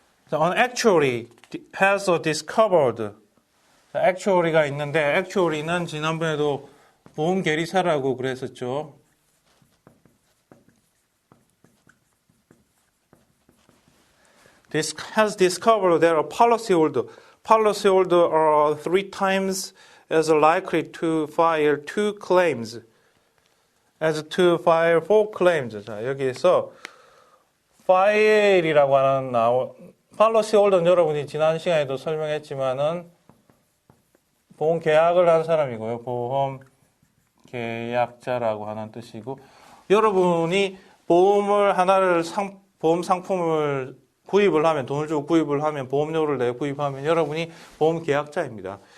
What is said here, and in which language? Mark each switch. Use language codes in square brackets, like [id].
[en] 자, an actuary has discovered. [ko] 자, actuary가 있는데 actuary는 지난번에도 보험 계리사라고 그랬었죠. [en] This has discovered that a policyholder are 3 times as likely to file 2 claims as to file 4 claims. [ko] 자, 여기에서 file이라고 하는 policyholder는 여러분이 지난 시간에도 설명했지만은 보험 계약을 한 사람이고요. 보험 계약자라고 하는 뜻이고 여러분이 보험을 하나를 보험 상품을 구입을 하면 돈을 주고 구입을 하면 보험료를 내 구입하면 여러분이 보험 계약자입니다.